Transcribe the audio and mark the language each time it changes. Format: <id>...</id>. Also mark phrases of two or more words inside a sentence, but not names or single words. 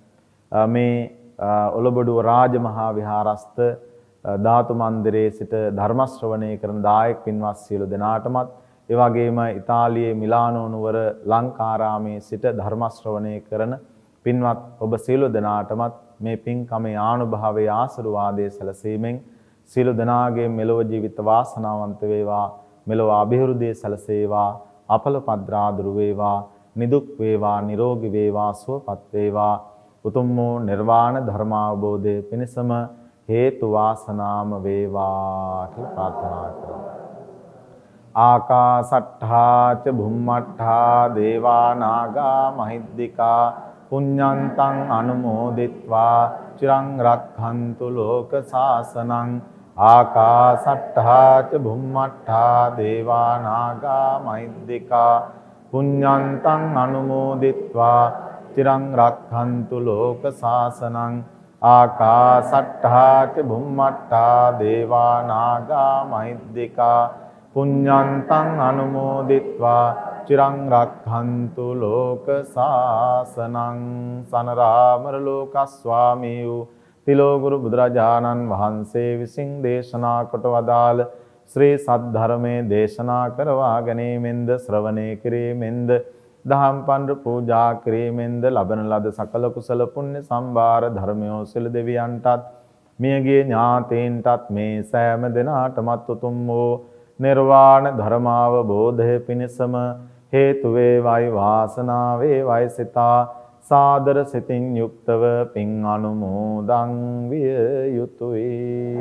<si>මේ ඔලබඩුව රාජමහා විහාරස්ත ධාතු මන්දිරයේ සිට ධර්ම ශ්‍රවණය කරන දායක පින්වත් සියලු දෙනාටමත්, ඒ වගේම ඉතාලියේ මිලානෝ නුවර ලංකාරාමේ සිට ධර්ම ශ්‍රවණය කරන පින්වත් ඔබ සියලු දෙනාටමත් මේ පින්කමේ ආනුභාවයේ ආශිර්වාදයේ සැලසීමෙන් සියලු දෙනාගේ මෙලොව ජීවිත වාසනාවන්ත වේවා, මෙලොව අභිවෘද්ධිය සැලසේවා, අපල පද්‍රා දුරු වේවා, නිදුක් වේවා, නිරෝගී වේවා, සුවපත් වේවා. උතුම් වූ නිර්වාණ ධර්මාවබෝධය පිණිසම හේතු වාසනාම වේවා කියලා ප්‍රාර්ථනා කරමු.</si> <pi>ආකාසට්ඨා ච භුම්මට්ඨා දේවා නාග මහිද්దికා පුඤ්ඤන්තං අනුමෝදිත්වා චිරං රක්ඛන්තු ලෝක සාසනං. ආකාසට්ඨා ච භුම්මට්ඨා දේවා නාග මහිද්దికා පුඤ්ඤන්තං අනුමෝදිත්වා චිරං රක්ඛන්තු ලෝක සාසනං. ආකාසට්ඨා ච භුම්මට්ඨා දේවා නාග මහිද්దికා පුඤ්ඤන්තං අනුමෝදිත්වා චිරං රක්ඛන්තු ලෝක සාසනං.</pi> <si>සනරාමර ලෝක ස්වාමී වූ තිලෝගුරු බුදුරජාණන් වහන්සේ විසින් දේශනා කොට වදාළ ශ්‍රී සද්ධර්මයේ දේශනා කරවා ගැනීමෙන්ද, ශ්‍රවණය කිරීමෙන්ද, දහම් පඬු පූජා කිරීමෙන්ද ලබන ලද සකල කුසල පුණ්‍ය සම්භාර ධර්මයෝ සිල් දෙවියන්ටත් මියගේ ඥාතීන්ටත් මේ සෑම දිනාටමත් උතුම් වූ නිර්වාණ ධර්මාවබෝධය පිණිසම හේතු වේවායි වාසනාව වේවායි සිතා සාදර සිතින් යුක්තව පින් අනුමෝදන් විය යුතුය.</si>